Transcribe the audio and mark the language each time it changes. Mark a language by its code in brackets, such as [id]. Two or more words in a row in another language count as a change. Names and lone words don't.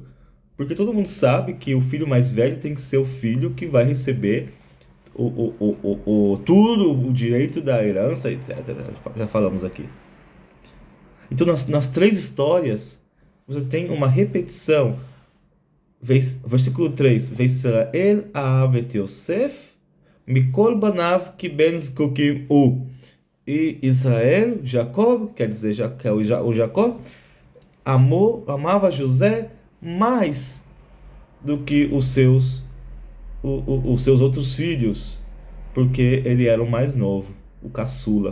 [pt] Porque todo mundo sabe que o filho mais velho tem que ser o filho que vai receber tudo, o direito da herança, etc. Já falamos aqui. Então, nas três histórias, você tem uma repetição. Versículo 3. [he] וישראל אהב את יוסף מכל בניו כי בן זקנים הוא. [pt] E Israel, Jacob, quer dizer, que é o Jacó, amava José mais do que os seus outros filhos, porque ele era o mais novo, o caçula.